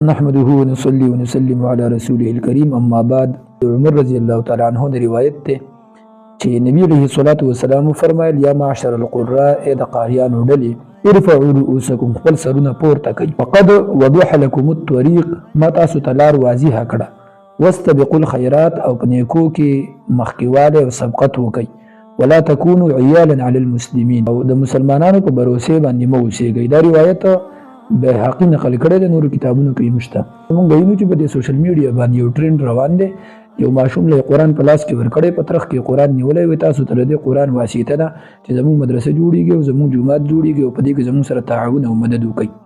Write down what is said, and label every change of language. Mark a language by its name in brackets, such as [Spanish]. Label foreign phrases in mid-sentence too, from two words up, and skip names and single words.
[Arabic] نحمده ونصلي ونسلم على رسوله الكريم اما بعد. [Pashto] عمر [Arabic] رضی الله تعالی عنہ [Pashto] د روایت ته چې نبی [Arabic] علیه الصلاۃ والسلام [Pashto] فرمایل [Arabic] یا معاشر القراء [Pashto] د قاریانو ډلې [Arabic] ارفعوا رؤوسکم [Pashto] خپل سرونه پورته کړئ [Arabic] فقد وضح لكم الطريق [Pashto] ما تاسو ته لار واضحه کړه [Arabic] واستبقوا الخيرات [Pashto] او په نیکو کې مخکیواله او سبقت وکړئ [Arabic] ولا تكونوا عيالا على المسلمين [Pashto] او د مسلمانانو په باور باندې مو اوسېږئ. دا روایت به حقی نقل کړی د نورو کتابونو کې مشته. موږ وینو چې په دې [English] social media [Pashto] باندې یو ټرند روان دی. یو ماشوم له قرآن په لاس کې ورکړی په ترخ کې قرآن نیولی وي. تاسو ته د قرآن واسطه ده چې زموږ مدرسه جوړیږي او زموږ جومات جوړیږي او په دې کې زموږ سره تعاون او مدد وکړي.